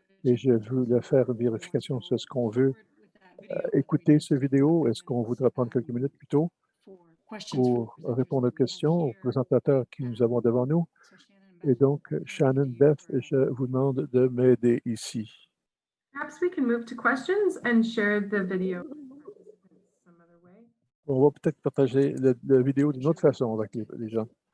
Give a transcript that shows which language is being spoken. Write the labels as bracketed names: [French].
[French] Et je voulais faire une vérification sur ce qu'on veut écouter cette vidéo. Est-ce qu'on voudrait prendre quelques minutes plus tôt pour répondre aux questions aux présentateurs que nous avons devant nous? Et donc, Shannon, Beth, je vous demande de m'aider ici. [English] Perhaps we can move to questions and share the video some other way. [French] On va peut-être partager la vidéo d'une autre façon avec les gens.